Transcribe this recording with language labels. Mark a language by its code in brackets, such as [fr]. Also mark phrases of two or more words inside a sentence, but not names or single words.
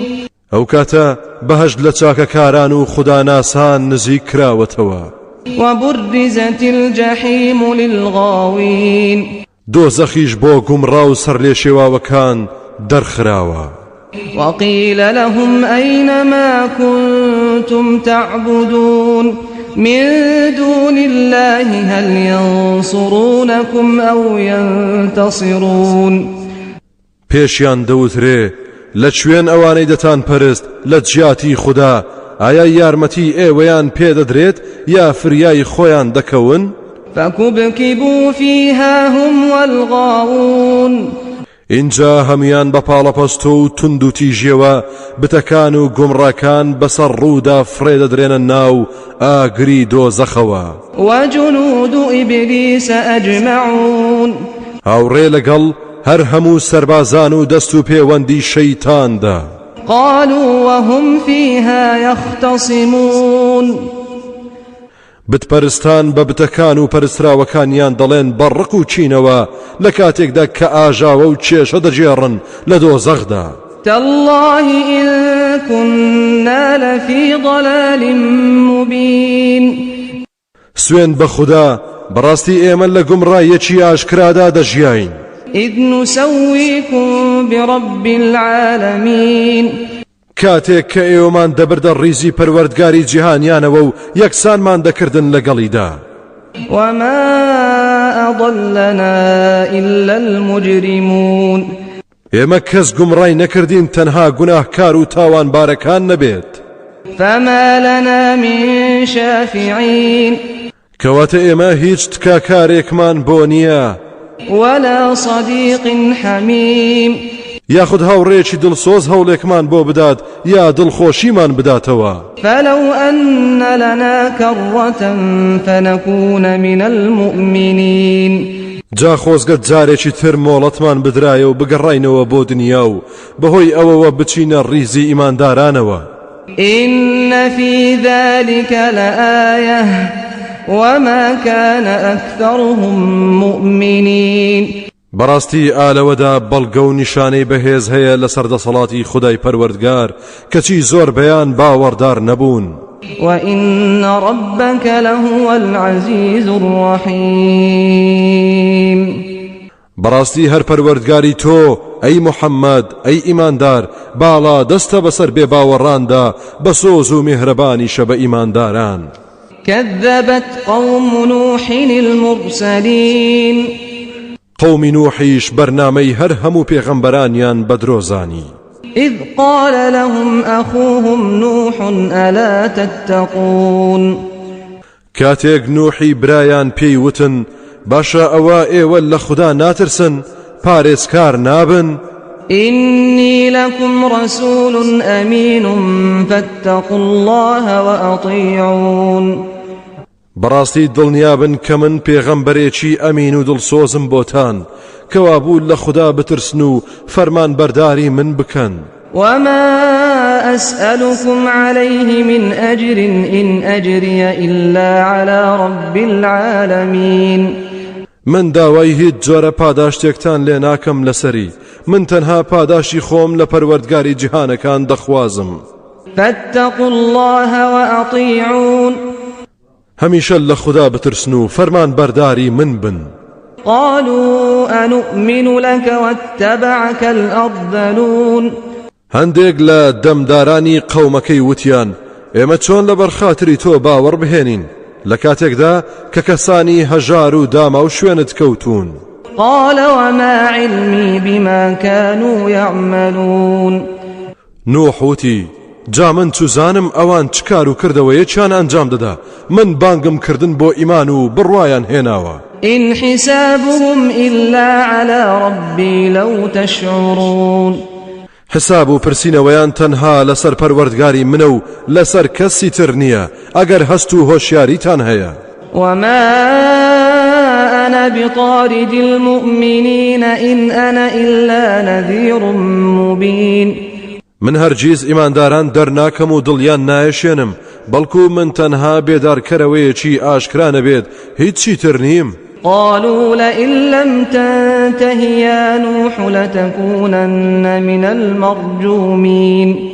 [ckb] ئەو کاتە بەهەشت لە چاکەکاران و خوداناسان نزیک کراوەتەوە. [ar] وبرزت الجحيم للغاوين. [ckb] دۆزەخیش بۆ گومڕا و سەر لێ شێواوەکان دەرخراوە. [ar] وقيل لهم أين ما كنتم تعبدون من دون الله هل ينصرونكم أو ينتصرون. [ckb] پێشیان دەوترێ لە کوێن ئەوانەی دەتان پەرست لە جیاتی خوددا ئایا یارمەتی ئێوەیان پێدەدرێت یا فریای خۆیان دەکەون؟ [ar] فكبكبوا فيها هم والغاوون. [ckb] اینجا هەمیان بە پاڵەپەست و تند و تیژیەوە بتەکان و گومڕاکان بەسەر ڕوودا فرێدەدرێنە ناو ئاگری دۆزەخەوە. [ar] وجنود إبليس أجمعون. [ckb] هاوڕێ لەگەڵ هەر هەموو سەربازان و دەست و پەیوەندی شەیتاندا. [ar] قالوا وهم فيها يختصمون. [ckb] بتپەرستان بە بتەکان و پەرستراوەکانیان دەڵێن بەڕق و چینەوە لە کاتێکدا کە ئاژاوە و کێشە دەجێڕن لە دۆزەخدا. [ar] تالله إن كنا لفي ضلال مبين. [ckb] سوێن بە خوددا بەڕاستی ئێمە لە گومڕایەکی ئاشکرادا دەژیاین. [ar] إذ نسويكم برب العالمين. [ckb] کاتێک کە ئێوەمان دەبردە ڕیزی پەروەردگاری جیهانیانەوە و یەکسانمان دەکردن لەگەڵیدا. [ar] وما أضلنا إلا المجرمون. [ckb] ئێمە کەس گومڕای نەکردین تەنها گوناهکار و تاوانبارەکان نەبێت. [ar] فما لنا من شافعين. [ckb] کەواتە ئێمە هیچ تکاکارێکمان بۆ نییە. [ar] ولا صديق حميم. [ckb] یاخود هاوڕێکی دڵسۆز هەوڵێکمان بۆ بدات یا دڵخۆشیمان بداتەوە. [ar] فلو أن لنا كرة فنكون من المؤمنين. [ckb] جا خۆزگەت جارێکی تر مۆڵەتمان بدرایە و بگەڕاینەوە بۆ دنیا و بەهۆی ئەوەوە بچینە ڕیزی ئیماندارانەوە. [ar] إن في ذلك لآية وما كان أكثرهم مؤمنين. [ckb] بەڕاستی ئالەوەدا بەڵگە و نیشانەی بەهێز هەیە لە سەردەسەڵاتی خودای پەروەردگار کەچی زۆر بەیان باوەڕدار نەبوون. [ar] وإن ربك لهو العزيز الرحيم. [ckb] بەڕاستی هەر پەروەردگاری تۆ ئەی محەممەد ئەی ئیماندار باڵا دەستە بەسەر بێ باوەڕاندا بە سۆز و میهرەبانیشە بە ئیمانداران. [ar] كذبت قوم نوح المرسلين. [ckb] قومی نوحیش بەرنامەی هەر هەموو پێغەمبەرانیان بەدرۆزانی. [ar] إذ قال لهم أخوهم نوح ألا تتقون. [ckb] کاتێک نوحی برایان پێی وتن باشە ئەوە ئێوە لە خوددا ناترسن پارێزکار نابن. [ar] إني لكم رسول أمين فاتقوا الله وأطيعون. [ckb] بەڕاستی دڵنیابن کە من پێغەمبەرێکی ئەمین و دڵسۆزم بۆتان کەوا بوو لە خوددا بترسن و فەرمان بەرداری من بکەن. [ar] وما أسألكم عليه من أجر إن أجري إلا على رب العالمين. [ckb] من داوای هیچ جۆرە پاداشتێکتان لێ ناکەم لەسەری من تەنها پاداشی خۆم لە پەروەردگاری جیهانەکان دەخوازم. [ar] فاتقوا الله وأطيعون. [ckb] هەمیشە لە خوددا بترسن و فەرمان بەرداری من بن. [ar] قالوا أنؤمن لك واتبعك الأرذلون. [ckb] هەندێک لە دەمدارانی قەومەکەی وتیان ئێمە چۆن لەبەر خاتری تۆ باوەڕ بهێنین لە کاتێکدا کە کەسانی هەژار و داما و شوێنت کەوتون. [ar] قال وما علمي بما كانوا يعملون. [ckb] نوح وتی جا من چوزانم ئەوان چ کار و کردەوەیەکیان ئەنجام دەدا من بانگم کردن بۆ ئیمان و بڕوایان هێناوە. [ar] إن حسابهم إلا على ربي لو تشعرون. [ckb] حساب و پرسینەوەیان تەنها لەسەر پەروەردگاری منە و لەسەر کەسی تر نییە ئەگەر هەست و هۆشیاریتان هەیە. [ar] وما أنا بطارد المؤمنين إن أنا إلا نذير مبين. [ckb] من هەرگیز ئیمانداران دەرناکەم و دڵیان نایەشێنم بەڵکو من تەنها بێدارکەرەوەیەکی ئاشکرا نەبێت هیچی تر نیم. [ar] قالوا لئن لم تنته يا نوح لتكونن من المرجومين.